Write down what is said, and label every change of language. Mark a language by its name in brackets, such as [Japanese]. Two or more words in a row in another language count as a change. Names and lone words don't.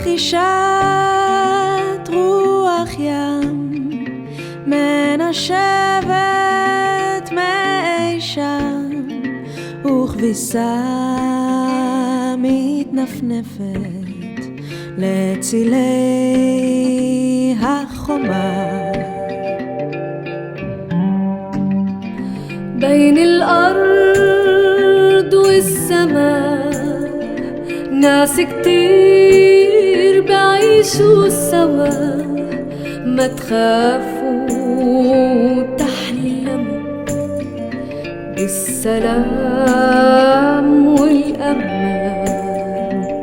[Hebrew] נושבת רוח ים, מנשבת מאי שם, וכביסה מתנפנפת לצילי החומה. [Arabic] بين الأرض والسماء ناس كتير بعيشوا سوا، ما تخافوا تحلموا بالسلام والأمان.